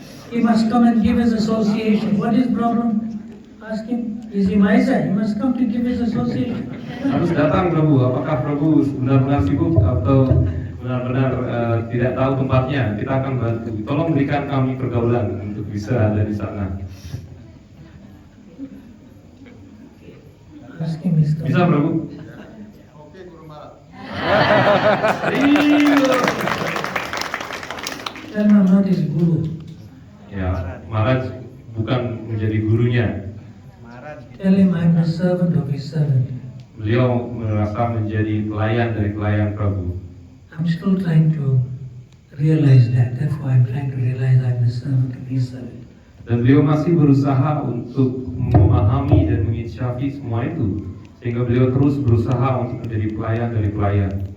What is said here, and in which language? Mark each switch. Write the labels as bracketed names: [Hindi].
[English] He must come and give his association. What is problem? Ask him. Is he miser? He must come to give his association. [Indonesian] Harus datang Prabu. Apakah Prabu benar-benar sibuk atau benar-benar tidak tahu tempatnya? Kita akan bantu. Tolong berikan kami pergaulan untuk bisa ada di sana. [English] Ask him, is coming. [Indonesian] Bisa Prabu? Oke Guru Maharaj. [English] Tell him I'm not his guru. [Indonesian] Ya, Maharaj bukan menjadi gurunya. [English] Tell him I'm the servant of his servant. [Indonesian] Beliau merasa menjadi pelayan dari pelayan Prabu. [English] I'm still trying to realize that. Therefore, I'm trying to realize I'm the servant of his servant. [Indonesian] Dan beliau masih berusaha untuk memahami dan menginsyafi semua itu, sehingga beliau terus berusaha untuk menjadi pelayan dari pelayan.